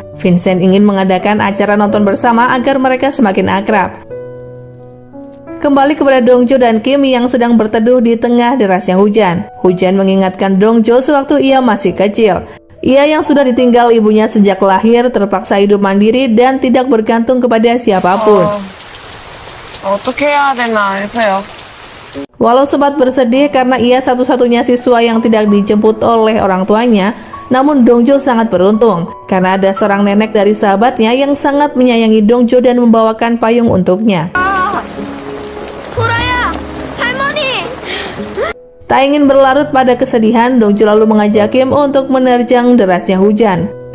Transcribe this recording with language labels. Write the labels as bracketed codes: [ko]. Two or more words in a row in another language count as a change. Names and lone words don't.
[id] Vincent ingin mengadakan acara nonton bersama agar mereka semakin akrab. Kembali kepada Dongjo dan Kim yang sedang berteduh di tengah derasnya hujan. Hujan mengingatkan Dongjo sewaktu ia masih kecil. Ia yang sudah ditinggal ibunya sejak lahir terpaksa hidup mandiri dan tidak bergantung kepada siapapun. [ko] 어떻게 해야 되나 해서요. [id] Walau sempat bersedih karena ia satu-satunya siswa yang tidak dijemput oleh orang tuanya, namun Dongjo sangat beruntung karena ada seorang nenek dari sahabatnya yang sangat menyayangi Dongjo dan membawakan payung untuknya. Tak ingin berlarut pada kesedihan, Dongjo lalu mengajak Kim untuk menerjang derasnya hujan.